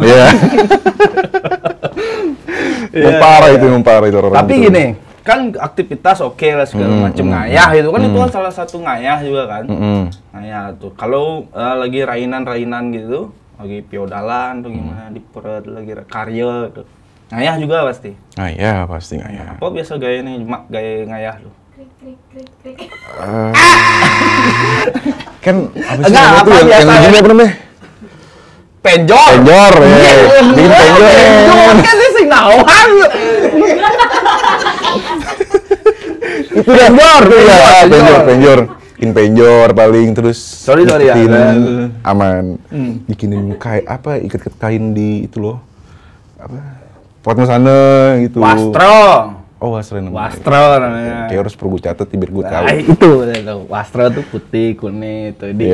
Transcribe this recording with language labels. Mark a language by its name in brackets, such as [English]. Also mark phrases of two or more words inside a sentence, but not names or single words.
[Indonesian] Iya. Parah itu orang-orang. Tapi gitu. gini, kan aktivitas oke lah segala macem ngayah itu kan itu kan salah satu ngayah juga kan. Ngayah tuh. Kalau lagi rainan gitu, lagi piodalan tuh gimana di perut lagi karya tuh. Ngayah juga pasti. Ngayah pasti ngayah. Apa biasa gaya nih, gaya ngayah tuh? Kan apa sih Enggak, namanya apa tuh yang biasa begini ya? apa namanya? Penjor. Penjor ya. Bikin penjor. Penjor kan sih [Balinese] sing nawan. [Indonesian] Itu penjor, penjor. Bikin penjor paling terus. Sorry ya. Iketin, aman. Bikinin kain apa? Ikat kain di itu loh. Apa? Potong sana gitu. Wastro. Oh, wastro namanya. Wastro namanya. Kayak harus perlu catat biar gue tahu. Itu. Wastro tuh putih, kuning, itu di